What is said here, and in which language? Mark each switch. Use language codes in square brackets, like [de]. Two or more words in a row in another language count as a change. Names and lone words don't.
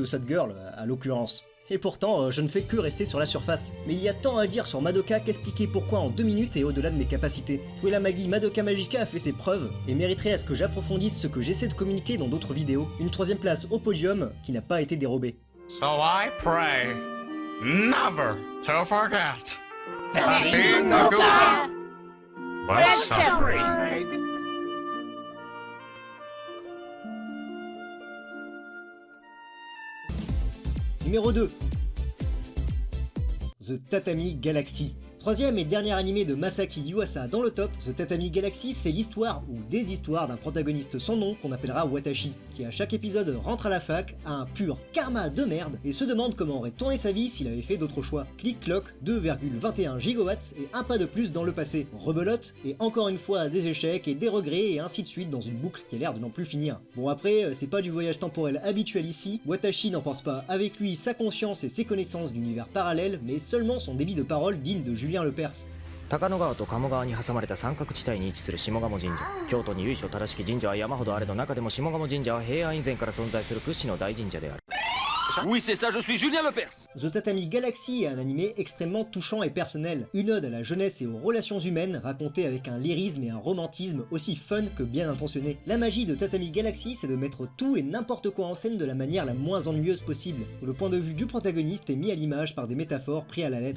[fr] Ou de sad girl, à l'occurrence. Et pourtant, je ne fais que rester sur la surface. Mais il y a tant à dire sur Madoka qu'expliquer pourquoi en 2 minutes et au-delà de mes capacités. Où est la magie? Madoka Magica a fait ses preuves et mériterait à ce que j'approfondisse ce que j'essaie de communiquer dans d'autres vidéos. Une 3ème place au podium qui n'a pas été dérobée. [en] So I pray never to forget that Inoka was suffering. [fr] Numéro 2. The Tatami Galaxy. 3ème et dernier animé de Masaki Yuasa dans le top, The Tatami Galaxy, c'est l'histoire ou des histoires d'un protagoniste sans nom qu'on appellera Watashi, qui à chaque épisode rentre à la fac, a un pur karma de merde et se demande comment aurait tourné sa vie s'il avait fait d'autres choix. Clic-cloc, 2,21 gigawatts et un pas de plus dans le passé. Rebelote et encore une fois des échecs et des regrets et ainsi de suite dans une boucle qui a l'air de n'en plus finir. Bon après, c'est pas du voyage temporel habituel ici, Watashi n'emporte pas avec lui sa conscience et ses connaissances d'univers parallèles, mais seulement son débit de parole digne de Julien Lepers. [ja] 高野川と鴨川に挟まれた三角地帯に位置する下鴨神社。京都に由緒正しき神社は山ほどあれど、中でも下鴨神社は平安以前から存在する屈指の大神社である。 [fr] Oui, c'est ça, je suis Julien Lepers. The Tatami Galaxy est un animé extrêmement touchant et personnel, une ode à la jeunesse et aux relations humaines racontée avec un lyrisme et un romantisme aussi fun que bien intentionné. La magie de Tatami Galaxy, c'est de mettre tout et n'importe quoi en scène de la manière la moins ennuyeuse possible, où le point de vue du protagoniste est mis à l'image par des métaphores pris à la lettre.